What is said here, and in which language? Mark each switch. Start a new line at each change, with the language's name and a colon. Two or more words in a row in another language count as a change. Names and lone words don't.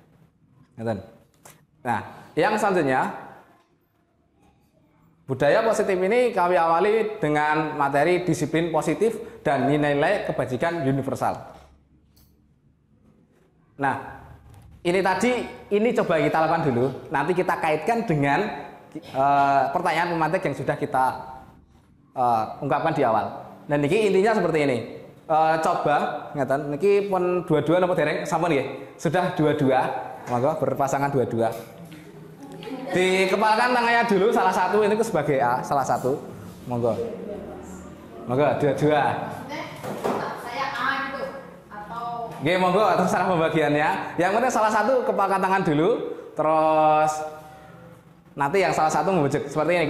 Indonesian: Nah, yang selanjutnya budaya positif ini kami awali dengan materi disiplin positif dan nilai-nilai kebajikan universal. Nah, ini coba kita lakukan dulu. Nanti kita kaitkan dengan pertanyaan pemantik yang sudah kita ungkapkan di awal. Dan niki intinya seperti ini.
Javanese: Coba ngeten niki pun dua-dua napa dereng sampun nggih?
Indonesian: Sudah dua-dua. Monggo berpasangan dua-dua. Dikepalkan tangannya dulu salah satu ini sebagai A, salah satu.
Javanese: Monggo. Monggo dua-dua.
Indonesian: Saya A gitu atau Nggih, monggo terserah pembagiannya. Yang penting salah satu kepalkan tangan dulu, terus nanti yang salah satu membujuk seperti ini.